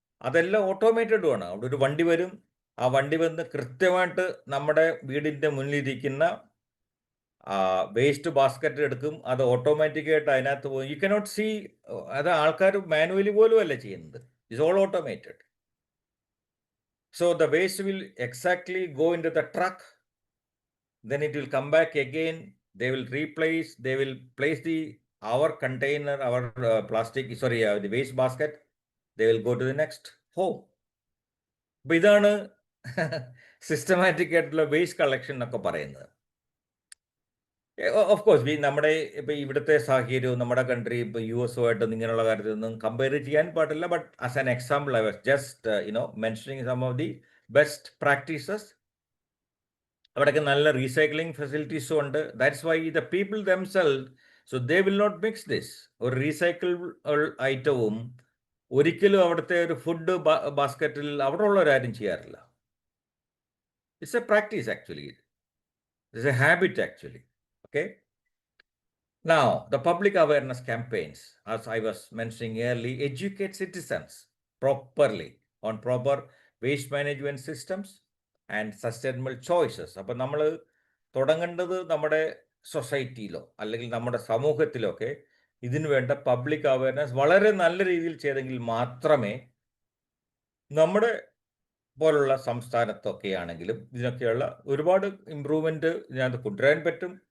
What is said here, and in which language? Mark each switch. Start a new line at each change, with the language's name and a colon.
Malayalam: അതെല്ലാം ഓട്ടോമേറ്റഡുമാണ്. അവിടെ ഒരു വണ്ടി വരും, ആ വണ്ടി വന്ന് കൃത്യമായിട്ട് നമ്മുടെ വീടിൻ്റെ മുന്നിലിരിക്കുന്ന വേസ്റ്റ് ബാസ്ക്കറ്റ് എടുക്കും. അത് ഓട്ടോമാറ്റിക്കായിട്ട് അതിനകത്ത് പോകും.
English: you cannot see,
Malayalam: അത് ആൾക്കാർ മാനുവലി പോലും അല്ല ചെയ്യുന്നത്.
English: It's all automated. So the waste will exactly go into the truck, then it will come back again. They will place our container, our plastic, the waste basket. They will go to the next home.
Malayalam: അപ്പോൾ ഇതാണ് systematic ആയിട്ടുള്ള waste collection എന്നൊക്കെ പറയുന്നത്. Of course നമ്മുടെ ഇപ്പോൾ ഇവിടുത്തെ സാഹചര്യവും നമ്മുടെ കൺട്രി ഇപ്പോൾ US-ഉമായിട്ട് ഇങ്ങനെയുള്ള കാര്യത്തിലൊന്നും കമ്പയർ ചെയ്യാൻ പാടില്ല.
English: But as an example I was just mentioning some of the best practices.
Malayalam: അവിടെയൊക്കെ നല്ല റീസൈക്ലിംഗ് ഫെസിലിറ്റീസും ഉണ്ട്.
English: That's why the people themselves, so they will not mix this.
Malayalam: ഒരു റീസൈക്കിൾ ഐറ്റവും ഒരിക്കലും അവിടുത്തെ ഒരു ഫുഡ് ബാസ്ക്കറ്റിൽ അവിടെ ഉള്ളവരാരും ചെയ്യാറില്ല.
English: It's a practice actually, it's a habit actually. Okay. Now, the public awareness campaigns, as I was mentioning earlier, educate citizens properly on proper waste management systems and sustainable choices.
Malayalam: അപ്പോൾ നമ്മൾ തുടങ്ങേണ്ടത് നമ്മുടെ സൊസൈറ്റിയിലോ അല്ലെങ്കിൽ നമ്മുടെ സമൂഹത്തിലോ ഒക്കെ ഇതിനു വേണ്ട പബ്ലിക് അവയർനെസ് വളരെ നല്ല രീതിയിൽ ചെയ്തെങ്കിൽ മാത്രമേ നമ്മുടെ പോലുള്ള സംസ്ഥാനത്തൊക്കെ ആണെങ്കിലും ഇതിനൊക്കെയുള്ള ഒരുപാട് ഇമ്പ്രൂവ്മെൻറ്റ് ഇതിനകത്ത് കൊണ്ടുവരാൻ പറ്റും.